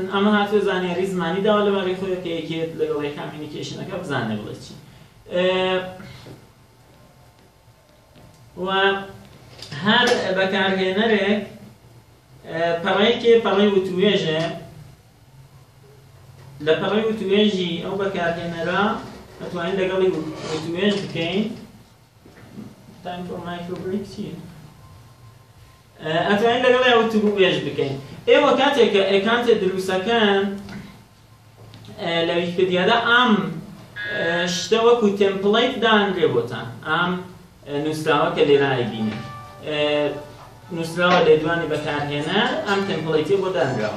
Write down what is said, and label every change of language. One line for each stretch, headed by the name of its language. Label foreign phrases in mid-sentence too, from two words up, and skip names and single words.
Central Kurdish: ئەمە هاتووە زانیاری زمانی داوە لەبارەی خۆی کە یەکێت لەگەڵی کامیونیکیشنەکە بزانێ بڵێ چی و هەر بەکارهێنەرێک پەڕەیەکێ پەڕەی وتوێژە لە پەڕەی وتوێژی ئەو بەکارهێنەرە ئەتوانین لەگەڵی وتوێژ بکەین
English: time for micro break
Central Kurdish: چییە؟ ئەتوانین لەگەڵی وتوێژ بکەین ئێوە کاتێک کە ئەکانتە دروستەکەن لە ویکیپیدیادا ئەم شتە وەکو تێمپڵەیت دانرێ بۆتان ئەم نووسراوە کە لێرە ئایبینی نووسراوە لێ دوانی بەکارهێنەر ئەم تێمپڵەیتێ بۆ دانراوە